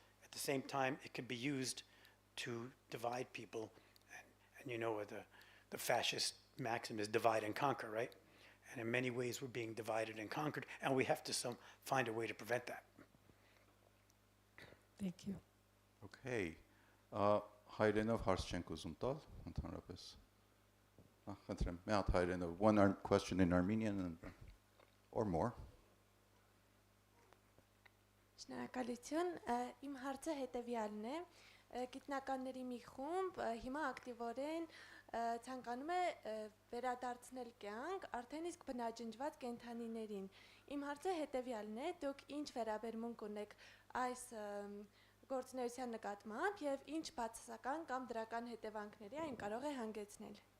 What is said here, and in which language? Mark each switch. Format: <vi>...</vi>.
<en>At the same time, it can be used to divide people. And the fascist maxim is divide and conquer, right? And in many ways, we're being divided and conquered, and we have to find a way to prevent that. Thank you. Okay.</en> <hy>Հայրենով հարց չենք ուզում տալ, ընդհանրապես. Խնդրեմ, մի հատ հայրենով,</hy> <en>one question in Armenian or more.</en> <hy>Շնորհակալություն, իմ հարցը հետևյալն է, գիտնականների մի խումբ հիմա ակտիվորեն ցանկանում է վերադարձնել կյանք արդեն իսկ բնաջնջված կենդանիներին։ Իմ հարցը հետևյալն է, դուք ինչ վերաբերմունք ունեք այս գործունեության նկատմամբ եւ ինչ բացասական կամ դրական հետևանքների այն կարող է հանգեցնել։</hy>